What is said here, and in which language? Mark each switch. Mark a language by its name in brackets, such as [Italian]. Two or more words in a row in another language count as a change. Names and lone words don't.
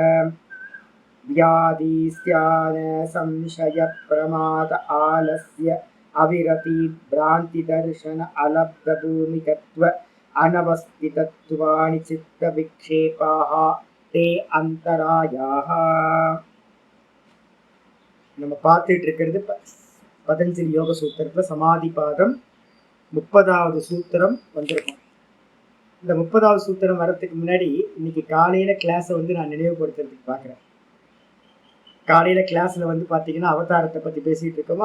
[Sanskrit] व्याधिस्यान संशय प्रमाद आलस्य अविरति भ्रान्तिदर्शन अलब्धभूमिकत्व अनवस्थितत्वानि चित्तविक्षेपाः ते अन्तरायाः। [Tamil] நம்ம பார்த்துட்டு இருக்கிறது பதஞ்சலி யோக சூத்திரத்தில் சமாதி பாதம் 30வது சூத்திரம் வந்திருக்கும். இந்த 30வது சூத்திரம் வரத்துக்கு முன்னாடி இன்னைக்கு காலையில் கிளாஸை நான் நினைவுபடுத்துறதுக்கு பார்க்குறேன். காலையில் கிளாஸில் பார்த்தீங்கன்னா அவதாரத்தை பற்றி பேசிகிட்டு இருக்கோமா.